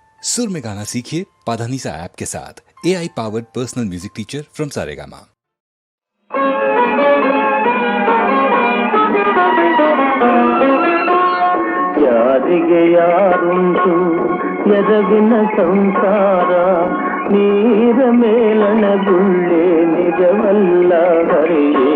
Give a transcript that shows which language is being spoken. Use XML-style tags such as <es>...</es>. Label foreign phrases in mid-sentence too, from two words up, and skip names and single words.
<hi>सुर में गाना सीखिए पाधानीसा ऐप के साथ।</hi> <en>AI powered personal music teacher from Saregama.</en> <kn>ಯಾರಿಗೆ ಯಾರುಂಟು ಎದವಿನ ಸಂಸಾರ, ನೀರ ಮೇಲಣ ಗುಳ್ಳೆ ನಿಜವಲ್ಲ ಹರಿಯೇ.</kn>